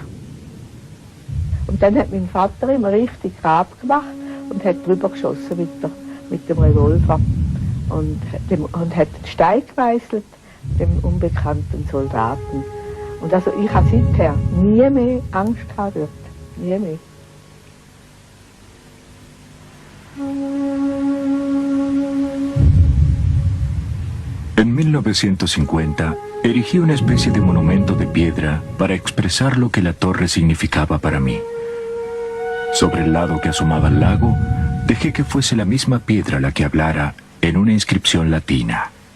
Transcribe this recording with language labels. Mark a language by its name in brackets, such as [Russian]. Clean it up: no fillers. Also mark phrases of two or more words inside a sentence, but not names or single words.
[German] Und dann hat mein Vater immer richtig Grab gemacht und hat drüber geschossen mit dem Revolver. Und hat den Stein gemeißelt, dem unbekannten Soldaten. Und also ich habe seither nie mehr Angst gehabt dort. Nie mehr. [Spanish] En 1950, erigí una especie de monumento de piedra para expresar lo que la torre significaba para mí. Sobre el lado que asomaba al lago, dejé que fuese la misma piedra la que hablara en una inscripción latina.